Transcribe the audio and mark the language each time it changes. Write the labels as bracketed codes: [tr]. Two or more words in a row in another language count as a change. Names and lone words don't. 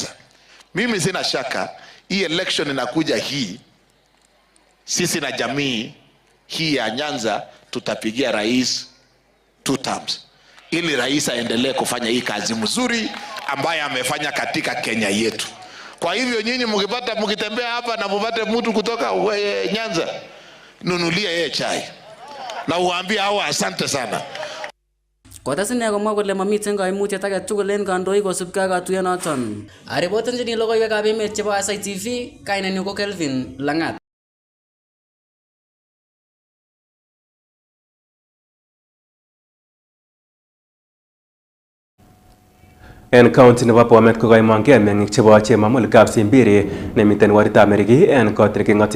[sw] Mimi sina shaka hii election inakuja hii, sisi na jamii hii ya Nyanza tutapigia rais 2 terms, ili rais aendelee kufanya hii kazi mzuri ambaye amefanya katika Kenya yetu. Kwa hivyo nyinyi mkitembea hapa na mpate mtu kutoka Nyanza, nunulia yeye chai na uambie hawa asante sana. [kln] Kotasine komwa kole mamiten kaimutiet age tugul en kandoik kosubkei ak katuiyonoton. Aripotenjini logoiwekab emet chebo Isaih TV, kainenyu ko Kelvin Langat. En county nebo Bomet kokaimongei meng'ik chebo chemamul Kapsimbiri nemiten waritab Meriki en kot neking'ote